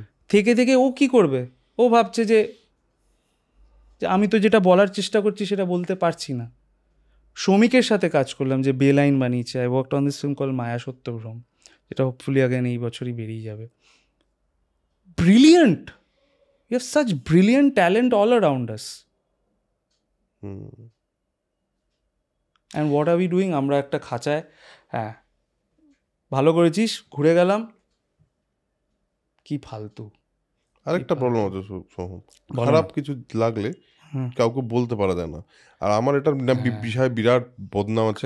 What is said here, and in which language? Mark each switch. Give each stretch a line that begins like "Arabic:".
Bangla: থেকে ও কি করবে? ও ভাবছে যে আমি তো যেটা বলার চেষ্টা করছি সেটা বলতে পারছি না। শ্রমিকের সাথে কাজ করলাম, যে বেলাইন বানিয়েছে।
English: I worked on this film call
Bangla: মায়া সত্যভ্রম, যেটা হোপফুলি আগেন এই বছরই বেরিয়ে যাবে।
English: Brilliant. You have such brilliant talent all around us. And what are we doing?
Bangla: আমরা একটা খাঁচায়, হ্যাঁ ভালো করেছিস, ঘুরে গেলাম, কি ফালতু। আরেকটা প্রবলেম আছে সোহম, খারাপ কিছু লাগলে কাউকে বলতে পারা যায় না। আর আমার এটার বিষয়ে বিরাট বদনাম আছে।